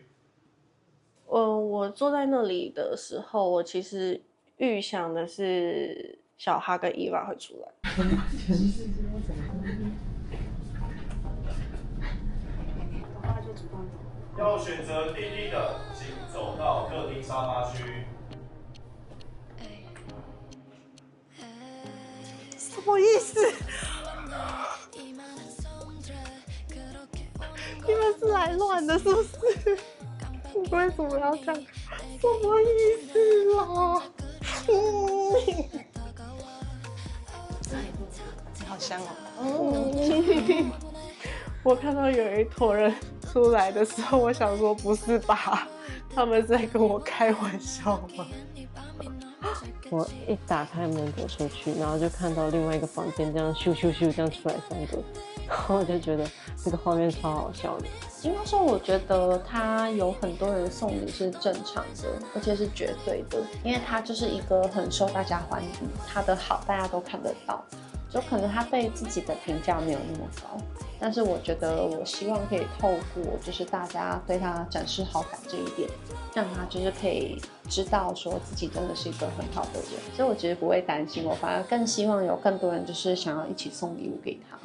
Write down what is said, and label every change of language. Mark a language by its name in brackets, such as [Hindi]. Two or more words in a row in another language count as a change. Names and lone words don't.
[Chinese] 我坐在那裡的時候，我其實預想的是小哈跟伊娃會出來。要選擇弟弟的，請走到客廳沙發區。什麼意思？你們是來亂的，是不是？你為什麼要這樣？什麼意思啦？好香哦！我看到有一坨人出來的時候，我想說不是吧？他們在跟我開玩笑嗎？我一打開門走出去，然後就看到另外一個房間這樣咻咻咻這樣出來3個，然後我就覺得這個畫面超好笑的。應該說，我覺得他有很多人送禮是正常的，而且是絕對的，因為他就是一個很受大家歡迎，他的好大家都看得到。就可能他對自己的評價沒有那麼高，但是我覺得我希望可以透過就是大家對他展示好感這一點，讓他就是可以知道說自己真的是一個很好的人，所以我其實不會擔心，我反而更希望有更多人就是想要一起送禮物給他。